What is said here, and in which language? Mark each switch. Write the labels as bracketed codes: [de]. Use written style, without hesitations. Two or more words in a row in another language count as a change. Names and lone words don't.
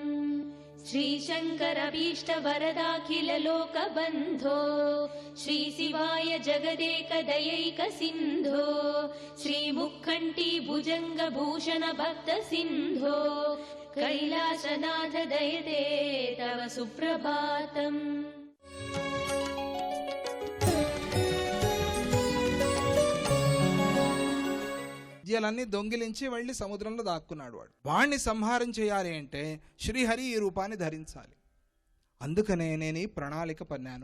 [sa] श्रीशङ्करभीष्ट वरदाखिल लोकबन्धो श्रीशिवाय जगदेक दयैक सिन्धो श्रीमुखण्ठी भुजङ्ग भूषण भक्त सिन्धो कैलासनाथ दयते तव सुप्रभातम् [te] రాజ్యాలన్నీ దొంగిలించి వెళ్ళి సముద్రంలో దాక్కున్నాడు. వాణ్ణి సంహారం చేయాలి అంటే శ్రీహరి ఈ రూపాన్ని ధరించాలి. అందుకనే నేను ఈ ప్రణాళిక పన్నాను.